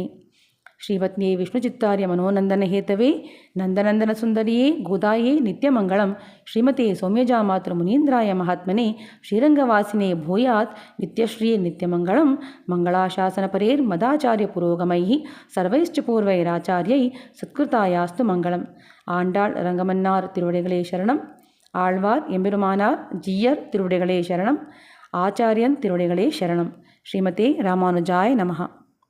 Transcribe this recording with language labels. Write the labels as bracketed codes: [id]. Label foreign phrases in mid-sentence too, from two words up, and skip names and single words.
[sa] ಶ್ರೀಪತ್ನಿಯೇ ವಿಷ್ಣುಚಿತ್ತಾರ್ಯ ಮನೋನಂದನ ಹೇತವೇ ನಂದನಂದನ ಸುಂದರಿಯೇ ಗೋದಾಯೇ ನಿತ್ಯಮಂಗಳಂ. ಶ್ರೀಮತೆ ಸೌಮ್ಯಜಾಮಾತೃ ಮುನೀಂದ್ರಾಯ ಮಹಾತ್ಮನೆ ಶ್ರೀರಂಗವಾಸಿನೇ ಭೂಯಾತ್ ನಿತ್ಯಶ್ರೀ ನಿತ್ಯಮಂಗಳಂ. ಮಂಗಳಾಶಾಸನ ಪರೇರ್ ಮದಾಚಾರ್ಯ ಪುರೋಗಮೈ ಸರ್ವೈಶ್ಚ ಪೂರ್ವೈರಾಚಾರ್ಯೈ ಸತ್ಕೃತಾಯಾಸ್ತು ಮಂಗಳಂ. [ta] ஆண்டாள் ரங்கமன்னார் திருவடிகளே சரணம். ஆழ்வார் எம்பெருமானார் ஜீயர் திருவடிகளே சரணம். ஆச்சாரியன் திருவடிகளே சரணம். [sa] ஸ்ரீமதே ராமானுஜாய நமஹ.